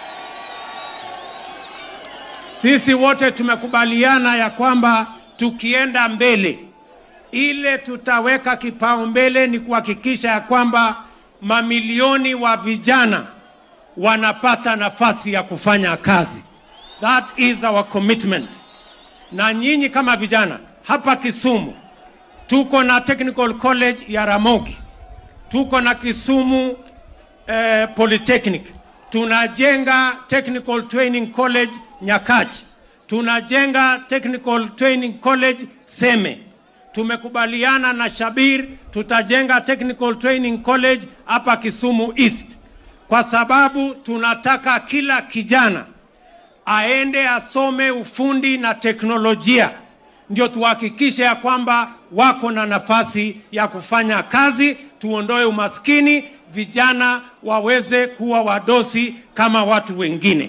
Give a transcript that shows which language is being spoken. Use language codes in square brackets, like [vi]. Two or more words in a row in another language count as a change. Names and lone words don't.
[sw] Sisi wote tumekubaliana ya kwamba tukienda mbele, ile tutaweka kipaumbele ni kuhakikisha ya kwamba mamilioni wa vijana wanapata nafasi ya kufanya kazi. [en] That is our commitment. [sw] Na nyinyi kama vijana hapa Kisumu, tuko na Technical College ya Ramogi, tuko na Kisumu Polytechnic, tunajenga Technical Training College Nyakach, tunajenga Technical Training College Seme. Tumekubaliana na Shabir tutajenga Technical Training College hapa Kisumu East, kwa sababu tunataka kila kijana aende asome ufundi na teknolojia, ndio tuhakikishe ya kwamba wako na nafasi ya kufanya kazi, tuondoe umaskini, vijana waweze kuwa wadosi kama watu wengine.